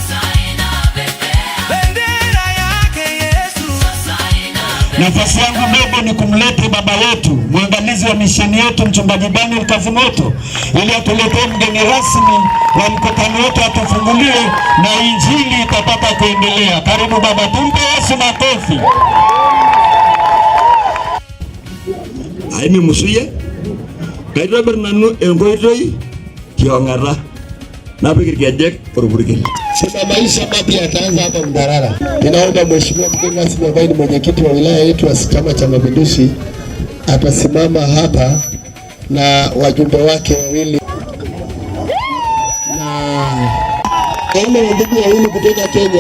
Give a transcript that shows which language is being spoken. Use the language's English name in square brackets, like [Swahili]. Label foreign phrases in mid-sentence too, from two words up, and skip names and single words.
[Swahili] Nafasi yangu ndogo ni kumleta baba yetu, mwangalizi wa misheni yetu, mchungaji Daniel Kazimoto, ili atuletee mgeni rasmi wa mkutano wetu, atufungulie na injili itapata kuendelea. Karibu baba, tumpe Yesu makofi. [Masai] Aime musuye, kaitobir nanu enkoitoi kiong'ata napik irkejek orpurkel. [Swahili] Sasa maisha mapya yataanza hapa Mdarara. Ninaomba mheshimiwa mgeni rasmi ambaye ni mwenyekiti wa wilaya yetu wa Chama cha Mapinduzi atasimama hapa na wajumbe wake wawili na ndugu wawili kutoka Kenya.